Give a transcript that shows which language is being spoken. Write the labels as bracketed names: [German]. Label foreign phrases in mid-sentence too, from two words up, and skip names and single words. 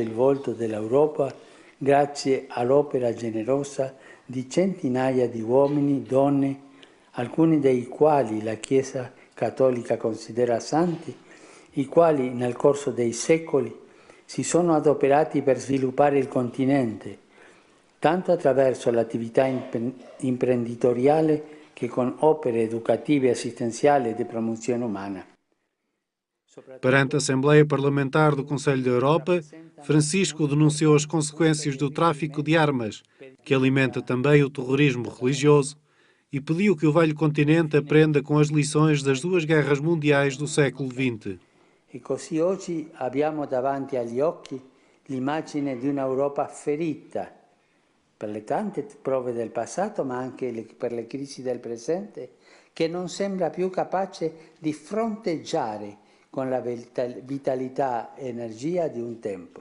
[Italian] il volto dell'Europa grazie all'opera generosa di centinaia di uomini, donne, alcuni dei quali la Chiesa cattolica considera santi, i quali nel corso dei secoli si sono adoperati per sviluppare il continente, tanto attraverso l'attività imprenditoriale che con opere educative, assistenziali e di promozione umana. [Portuguese] Perante a Assembleia Parlamentar do Conselho da Europa, Francisco denunciou as consequências do tráfico de armas, que alimenta também o terrorismo religioso, e pediu que o velho continente aprenda com as lições das duas guerras mundiais do século XX. [Italian] E così oggi abbiamo davanti agli occhi l'immagine di un'Europa ferita per le tante prove del passato, ma anche per le crisi del presente, che non sembra più capace di fronteggiare con la vitalità e energia di un tempo.